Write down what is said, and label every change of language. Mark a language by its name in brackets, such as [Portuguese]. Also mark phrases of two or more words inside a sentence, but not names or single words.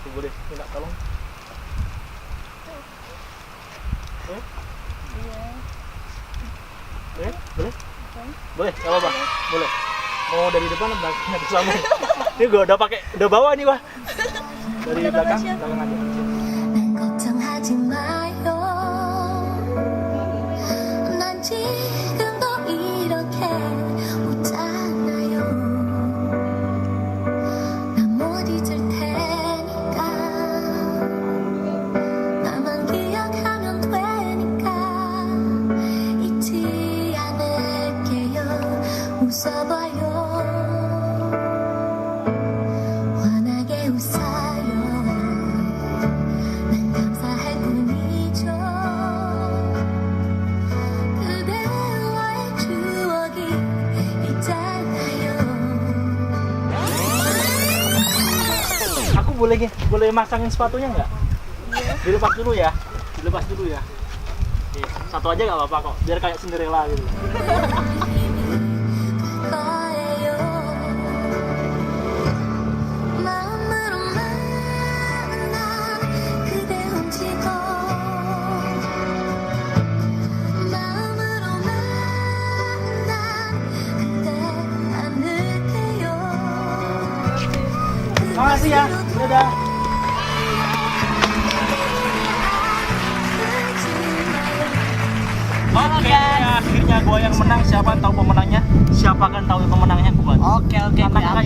[Indonesian] Boleh minta tolong? Boleh? Boleh, nggak apa-apa. Boleh. Mau dari depan atau belakang? Ada sama. Ini gue udah bawa nih wah. Dari belakang aja. [Korean] 걱정하지 마요. 난 지금도 이렇게 웃잖아요. 난 못 잊을 테니까. 나만 기억하면 되니까. 잊지 않을게요. 웃어봐요. 환하게 웃어요. 난 감사할 뿐이죠. 그대와의 추억이 있잖아요. [Indonesian] Aku boleh masangin sepatunya nggak? Dilepas dulu ya. Oke, satu aja nggak apa-apa kok. Biar kayak Cinderella gitu. [Korean] 거예요. 마음으로만 난 그대 훔치고 마음으로만 난 그대 안을게요. [Indonesian] Makasih ya. Dadah. Oke, akhirnya gua yang menang. Siapa tahu pemenangnya? Siapakan tahu pemenangnya gua. Oke, gue Kata kayak